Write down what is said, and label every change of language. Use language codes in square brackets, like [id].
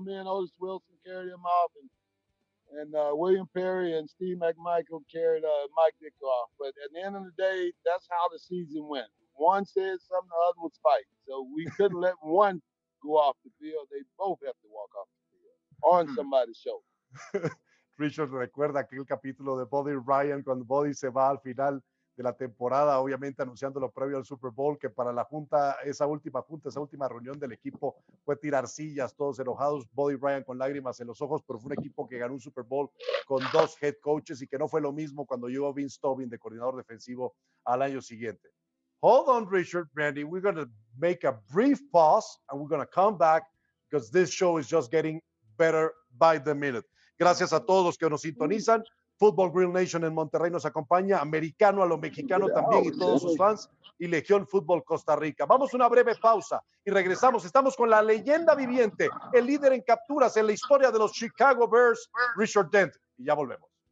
[en] Me and Otis Wilson carried him off, and William Perry and Steve McMichael carried Mike Dick off. But at the end of the day, that's how the season went. One said something, the other was fighting. So we couldn't let one go off the field. They both have to walk off the field on somebody's shoulder. [es] Richard recuerda aquel capítulo de Buddy Ryan cuando Buddy se va al final de la temporada, obviamente anunciando lo previo al Super Bowl, que para la junta, esa última reunión del equipo fue tirar sillas, todos enojados, Buddy Ryan con lágrimas en los ojos, pero fue un equipo que ganó un Super Bowl con 2 head coaches y que no fue lo mismo cuando llegó Vince Tobin de coordinador defensivo al año siguiente. [en] Hold on, Richard, Randy, we're going to make a brief pause and we're going to come back because this show is just getting better by the minute. [es] Gracias a todos los que nos sintonizan. Football Grill Nation en Monterrey nos acompaña, Americano a lo mexicano también y todos sus fans, y Legión Fútbol Costa Rica. Vamos a una breve pausa y regresamos. Estamos con la leyenda viviente, el líder en capturas en la historia de los Chicago Bears, Richard Dent. Y ya volvemos.